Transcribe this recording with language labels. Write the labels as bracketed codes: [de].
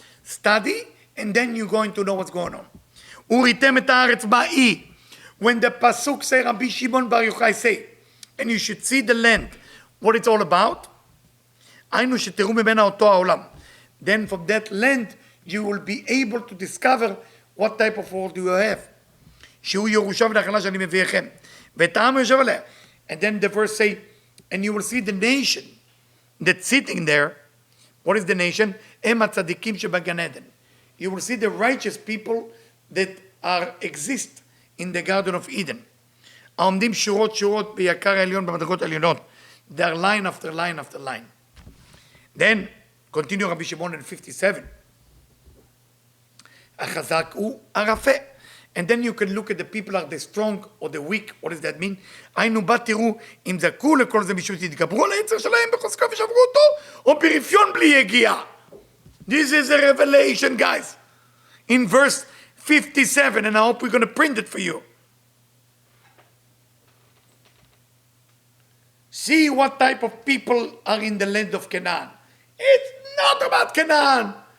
[en] Study, and then you're going to know what's going on. [he] וראיתם את הארץ בה היא. [en] When the pasuk say, Rabbi Shimon Bar Yochai say, and you should see the land, what it's all about, [he] היינו שתראו ממנה אותו העולם. [en] Then from that land, you will be able to discover what type of world you have. [he] שהוא ירושה ונחלה שאני מביאכם. ואת העם יושב עליה. [en] And then the verse say, and you will see the nation that's sitting there. What is the nation? [he] הם הצדיקים שבגן עדן. [en] You will see the righteous people that exist in the Garden of Eden. [he] העומדים שורות שורות ביקר העליון במדרגות העליונות. [en] They are line after line after line. Then, continue Rabbi Shimon in 57. [he] החזק הוא הרפה. [en] And then you can look at the people, are they strong or the weak? What does that mean? [he] היינו בה תראו אם זכו לכל זה משום תתגברו על היצר שלהם בחוזקה ושברו אותו, או ברפיון בלי יגיעה. [en] This is a revelation, guys. In verse 57, and I hope we're going to print it for you. See what type of people are in the land of Canaan. It's not about Canaan.